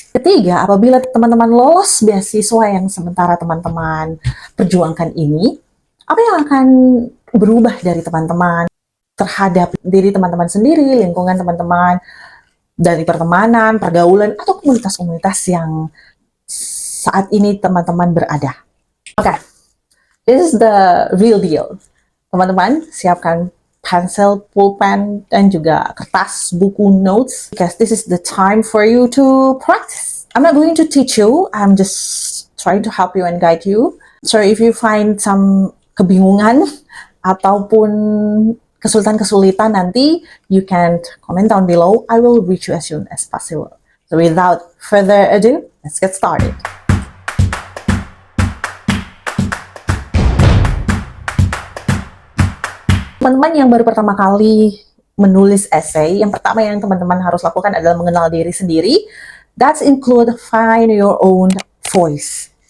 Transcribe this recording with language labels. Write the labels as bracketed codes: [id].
[id] Ketiga, apabila teman-teman lolos beasiswa yang sementara teman-teman perjuangkan ini, apa yang akan berubah dari teman-teman terhadap diri teman-teman sendiri, lingkungan teman-teman, dari pertemanan, pergaulan, atau komunitas-komunitas yang saat ini teman-teman berada. [en] Oke, this is the real deal. [id] Teman-teman, siapkan pencil, pulpen, dan juga kertas, buku, notes, [en] because this is the time for you to practice. I'm not going to teach you, I'm just trying to help you and guide you. So if you find some [id] kebingungan ataupun kesulitan-kesulitan nanti, [en] you can comment down below. I will reach you as soon as possible. So without further ado, let's get started. [id] Teman-teman yang baru pertama kali menulis essay, yang pertama yang teman-teman harus lakukan adalah mengenal diri sendiri. [en] That include find your own voice.